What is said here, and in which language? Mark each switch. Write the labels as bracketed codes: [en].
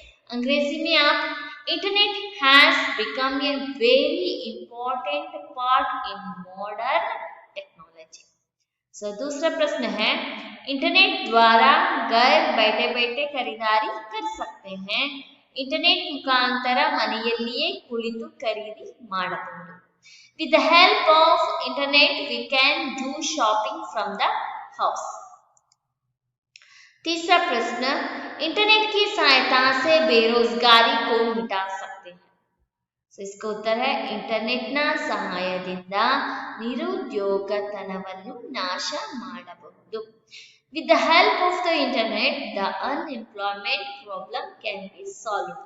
[hi] अंग्रेजी में आप, [en] Internet has become a very important part in modern technology. [hi] सो दूसरा प्रश्न है, इंटरनेट द्वारा घर बैठे बैठे खरीदारी कर सकते हैं। [kn] इंटरनेट मुखांतर ಮನೆಯಲ್ಲಿಯೇ ಕುಳಿತು ಖರೀದಿ ಮಾಡಬಹುದು। [en] With the help of internet, we can do shopping from the house. [hi] तीसरा प्रश्न, इंटरनेट की सहायता से बेरोजगारी को मिटा सकते हैं। [kn] So, [hi] इसका उत्तर है, [kn] इंटरनेट्ನ ಸಹಾಯದಿಂದ ನಿರುದ್ಯೋಗತನವನ್ನು ನಾಶ ಮಾಡಬಹುದು। [en] With the help of the internet, the unemployment problem can be solved.